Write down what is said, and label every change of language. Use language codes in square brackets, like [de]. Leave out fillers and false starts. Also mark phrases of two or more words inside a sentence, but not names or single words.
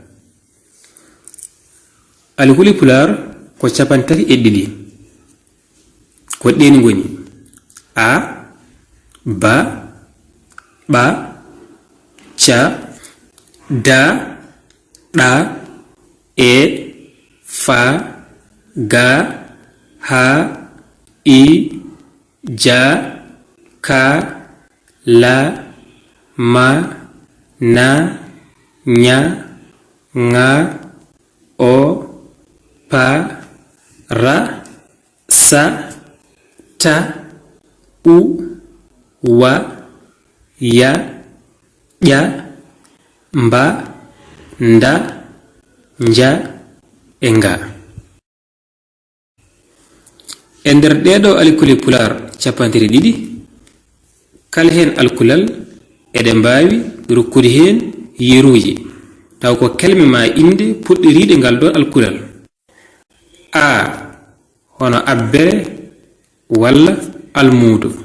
[ff] Alkuli pular ko 32 ko ɗeni goni a ba ɓa ca da ɗa e fa ga ha i ja ka la ma na nya nga o pa ra sa ta u wa ya ya mba nda nja enga. E nder ɗeɗo alkuli pular 32 kala hen alkulal eɗe mbawi rokkude hen yeruji taw ko kelme ma inde puɗɗiriɗe ngal ɗon alkulal. A hono abbere walla almudo.